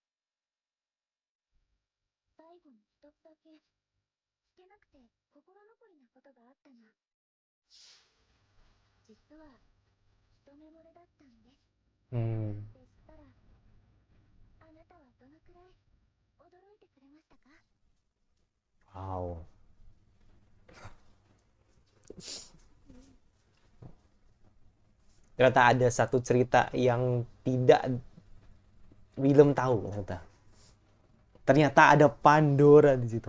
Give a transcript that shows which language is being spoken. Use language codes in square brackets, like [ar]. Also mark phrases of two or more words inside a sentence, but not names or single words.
[ja] 最後に一つだけ聞けなくて心残りなことがあったな。実は一目惚れだったんです。うん。でしたら、あなたはどのくらい驚いてくれましたか？ Wow. [id] Ternyata ada satu cerita yang tidak Willem tahu ternyata. Ternyata ada Pandora di situ.